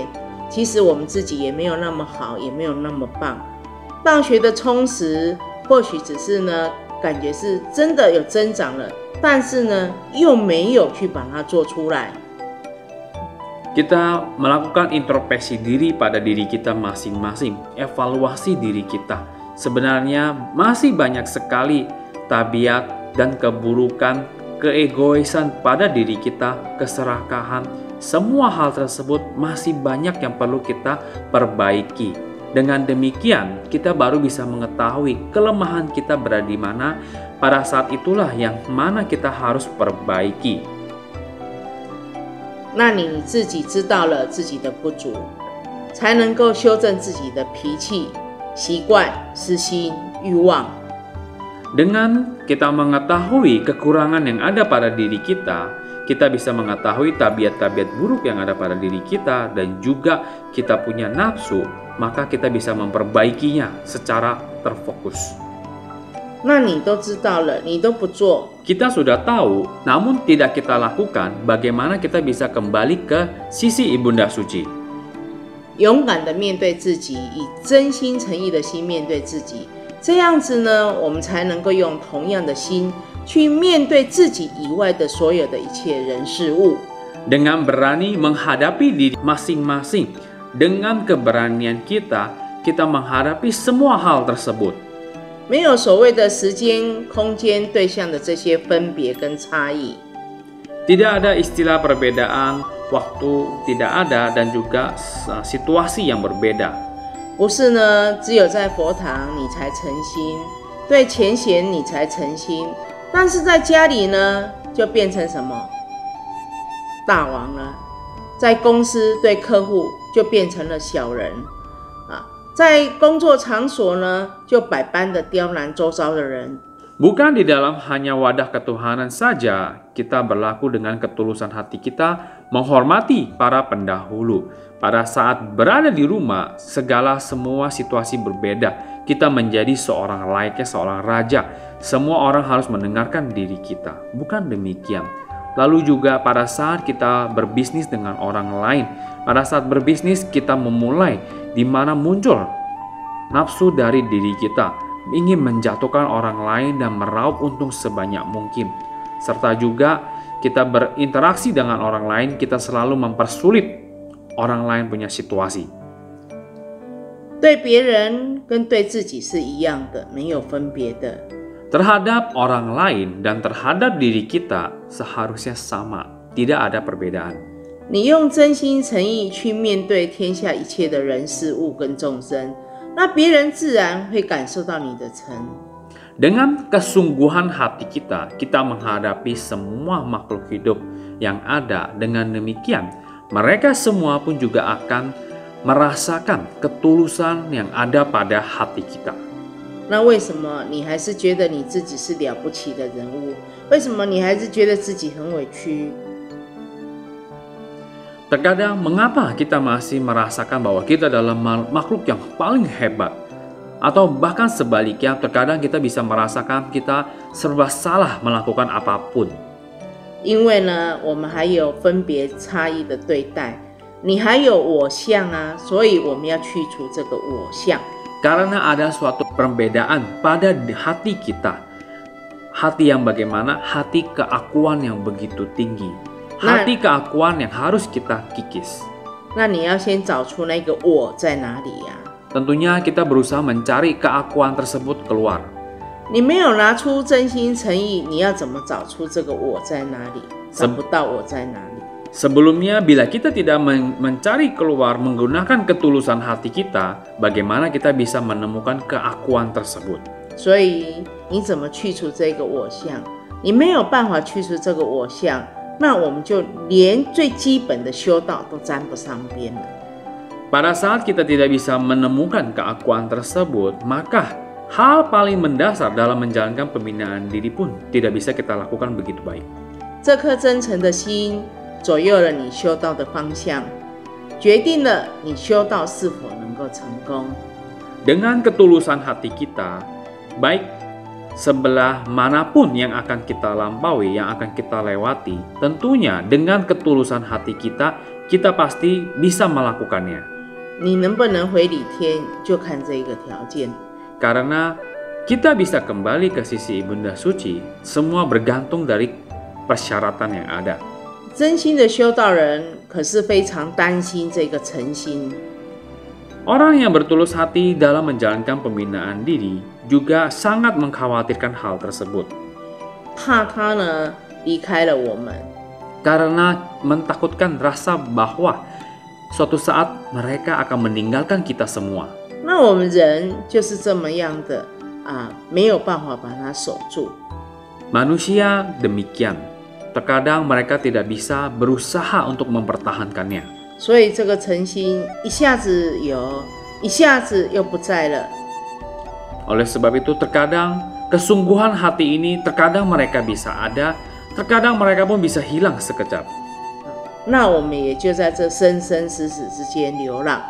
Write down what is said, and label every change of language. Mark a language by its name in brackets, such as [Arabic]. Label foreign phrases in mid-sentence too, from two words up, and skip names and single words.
[Chinese] 其实我们自己也没有那么好，也没有那么棒。大学的充实，或许只是呢，感觉是真的有增长了，但是呢，又没有去把它做出来。 [Indonesian] Kita melakukan introspeksi diri pada diri kita masing-masing, evaluasi diri kita. Sebenarnya masih banyak sekali tabiat dan keburukan, keegoisan pada diri kita, keserakahan. Semua hal tersebut masih banyak yang perlu kita perbaiki. Dengan demikian, kita baru bisa mengetahui kelemahan kita berada di mana. Pada saat itulah yang mana kita harus perbaiki. [Chinese] 那你自己知道了自己的不足，才能够修正自己的脾气、习惯、私心、欲望。 [Indonesian] Dengan kita mengetahui kekurangan yang ada pada diri kita, kita bisa mengetahui tabiat-tabiat buruk yang ada pada diri kita dan juga kita punya nafsu, maka kita bisa memperbaikinya secara terfokus. [Chinese] 那你都知道了，你都不做， [Indonesian] Kita sudah tahu, namun tidak kita lakukan. Bagaimana kita bisa kembali ke sisi Ibunda Suci? [Chinese] 勇敢的面对自己，以真心诚意的心面对自己，这样子呢，我们才能够用同样的心去面对自己以外的所有的一切人事物。 [Indonesian] Dengan berani menghadapi diri masing-masing, dengan keberanian kita menghadapi semua hal tersebut. [Chinese] 没有所谓的时间、空间、对象的这些分别跟差异。 [Indonesian] Tidak ada istilah perbedaan waktu, tidak ada, dan juga situasi yang berbeda. [Chinese] 不是呢，只有在佛堂你才诚心，对前贤你才诚心，但是在家里呢，就变成什么大王了；在公司对客户就变成了小人啊；在工作场所呢，就百般的刁难周遭的人。 [Indonesian] Bukan di dalam hanya wadah ketuhanan saja kita berlaku dengan ketulusan hati kita menghormati para pendahulu. Pada saat berada di rumah, semua situasi berbeda. Kita menjadi seorang layaknya seorang raja. Semua orang harus mendengarkan diri kita. Bukan demikian. Lalu juga pada saat kita berbisnis dengan orang lain, pada saat berbisnis kita memulai di mana muncul nafsu dari diri kita, ingin menjatuhkan orang lain dan meraup untung sebanyak mungkin. Serta juga kita berinteraksi dengan orang lain, kita selalu mempersulit orang lain punya situasi. [Chinese] 对别人跟对自己是一样的，没有分别的。 [Indonesian] Terhadap orang lain dan terhadap diri kita seharusnya sama, tidak ada perbedaan. [Chinese] 你用真心诚意去面对天下一切的人事物跟众生，那别人自然会感受到你的诚。 [Indonesian] Dengan kesungguhan hati kita menghadapi semua makhluk hidup yang ada. Dengan demikian, mereka semua pun juga akan merasakan ketulusan yang ada pada hati kita. [Chinese] 那为什么你还是觉得你自己是了不起的人物？为什么你还是觉得自己很委屈？ [Indonesian] Terkadang mengapa kita masih merasakan bahwa kita adalah makhluk yang paling hebat? Atau bahkan sebaliknya, terkadang kita bisa merasakan kita serba salah melakukan apapun. [Chinese] 因为呢，我们还有分别差异的对待，你还有我相啊，所以我们要去除这个我相。 [Indonesian] Karena ada suatu perbedaan pada hati kita. Hati yang bagaimana? Hati keakuan yang begitu tinggi. Hati keakuan yang harus kita kikis. [Chinese] 那你要先找出那个我在哪里呀、 [Indonesian] Tentunya kita berusaha mencari keakuan tersebut keluar. [Chinese] 你没有拿出真心诚意，你要怎么找出这个我在哪里？找不到我在哪里。 [Indonesian] Sebelumnya, bila kita tidak mencari keluar menggunakan ketulusan hati kita, bagaimana kita bisa menemukan keakuan tersebut? [Chinese] 所以你怎么去除这个我相？你没有办法去除这个我相，那我们就连最基本的修道都沾不上边了。 [Indonesian] Pada saat kita tidak bisa menemukan keakuan tersebut, maka hal paling mendasar dalam menjalankan pembinaan diri pun tidak bisa kita lakukan begitu baik. [Chinese] 这颗真诚的心左右了你修道的方向，决定了你修道是否能够成功。 [Indonesian] Dengan ketulusan hati kita, baik sebelah manapun yang akan kita lampaui, yang akan kita lewati, tentunya dengan ketulusan hati kita, kita pasti bisa melakukannya. [Chinese] 你能不能回礼天，就看这一个条件。 [Indonesian] Karena kita bisa kembali ke sisi Ibunda Suci, semua bergantung dari persyaratan yang ada. [Chinese] 真心的修道人可是非常担心这个诚心。 [Indonesian] Orang yang bertulus hati dalam menjalankan pembinaan diri juga sangat mengkhawatirkan hal tersebut. [Chinese] 怕他呢离开了我们， [Indonesian] Karena mentakutkan rasa bahwa suatu saat mereka akan meninggalkan kita semua. [Chinese] 那我们人就是这么样的啊，没有办法把它守住。 [Indonesian] Manusia demikian. Terkadang mereka tidak bisa berusaha untuk mempertahankannya. [Chinese] 所以这个诚心一下子有，一下子又不在了。 [Indonesian] Oleh sebab itu terkadang kesungguhan hati ini terkadang mereka bisa ada, terkadang mereka pun bisa hilang sekejap. [Chinese] 那我们也就在这生生死死之间流浪。